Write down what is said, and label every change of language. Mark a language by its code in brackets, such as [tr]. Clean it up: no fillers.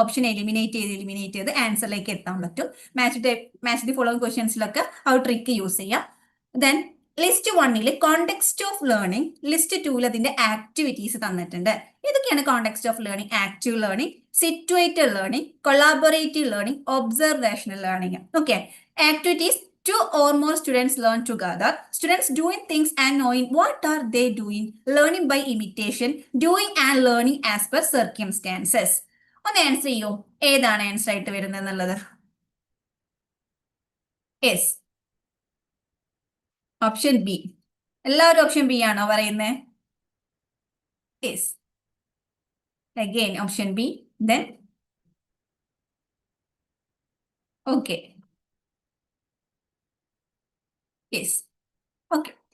[ml] Option eliminate ചെയ്ത് ആൻസറിലേക്ക് എത്താൻ പറ്റും. മാച്ച് ദി ഫോളോയിങ് ക്വസ്റ്റ്യൻസിലൊക്കെ ആ ഒരു ട്രിക്ക് യൂസ് ചെയ്യാം. Then list 1 context of learning, list 2 അതിന്റെ ആക്ടിവിറ്റീസ് തന്നിട്ടുണ്ട്. ഇതൊക്കെയാണ് context of learning, active learning, situated learning, collaborative learning, observational learning. [en] Okay, activities: 2 or more students learn together. Students doing things and knowing what are they doing. Learning by imitation. Doing and learning as per circumstances. [ml] ഒന്ന് answer ചെയ്യൂ, ഏതാണ് answer ആയിട്ട് വരുന്നത് എന്നുള്ളത്? Yes, option B. എല്ലാവരും option B ആണോ പറയുന്നത്? Yes, again option B. Then okay, yes, okay.